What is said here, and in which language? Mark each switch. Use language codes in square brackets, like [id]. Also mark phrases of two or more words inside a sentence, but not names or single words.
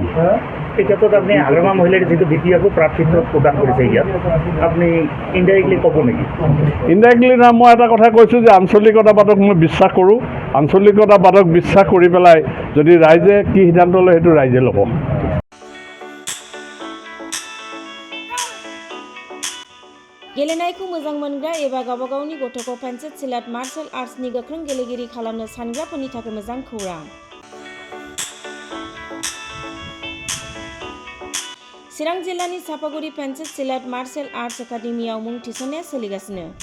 [as] এতিয়াতো আপুনি হাগ্ৰামা মহিলাৰ যিটো দ্বিতীয়টো প্ৰাৰ্থিত্ব প্ৰদান কৰিছে, ইয়াত আপুনি ইনডাইৰেক্টলি ক'ব নেকি? ইনডাইৰেক্টলি না, মই এটা কথা কৈছোঁ যে আঞ্চলিকতাবাদক মই বিশ্বাস কৰোঁ। আঞ্চলিকতাবাদক বিশ্বাস কৰি পেলাই যদি ৰাইজে কি সিদ্ধান্ত লয়, সেইটো ৰাইজে ল'ব। [brx] गेलेनायखौ मोजां मोनग्रा एबा गावबा गावनि गथ'खौ पेन्सिल सिलाट मार्शल आर्ट्सनि गोख्रों गेलेगिरि खालामनो सानग्राफोरनि थाखाय मोजां खौरां। चिरां जिल्लानि सापागुरि पेन्सिल सिलाट मार्शल आर्ट्स एकाडेमियाव मुं थिसननाया सोलिगासिनो।